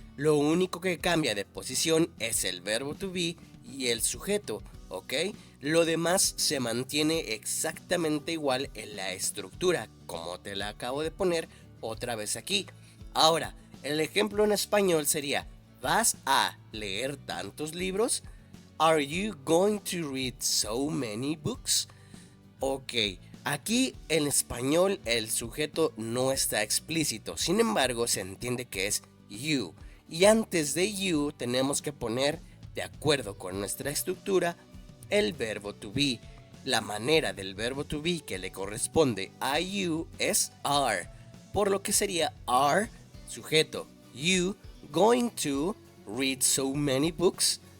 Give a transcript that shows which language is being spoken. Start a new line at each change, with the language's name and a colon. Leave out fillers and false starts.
Spanish: Lo único que cambia de posición es el verbo to be y el sujeto, ¿ok? Lo demás se mantiene exactamente igual en la estructura, como te la acabo de poner otra vez aquí. Ahora, el ejemplo en español sería: ¿vas a leer tantos libros?
English: Are you going to read so many books?
Spanish: Ok, aquí en español el sujeto no está explícito, sin embargo se entiende que es you. Y antes de you tenemos que poner, de acuerdo con nuestra estructura, el verbo to be. La manera del verbo to be que le corresponde a you es are, por lo que sería are, sujeto,
English: you going to read so many books.